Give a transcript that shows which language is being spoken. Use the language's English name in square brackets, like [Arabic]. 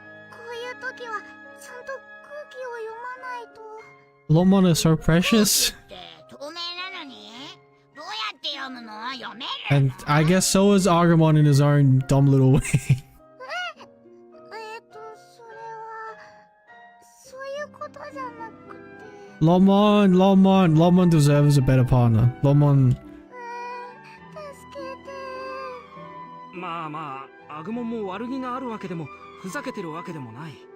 [Japanese] こういう時はちゃんと空気を読まないと。 [English] Lomon is so precious. [Japanese] 透明なのにどうやって読むの？読める？ [English] And I guess so is Agumon in his own dumb little way. [Japanese] それはそういうことじゃなくて。 [English] Lomon deserves a better partner. Lomon. [Japanese] 助けて。まあ、アグモンも悪気があるわけでもふざけてるわけでもない。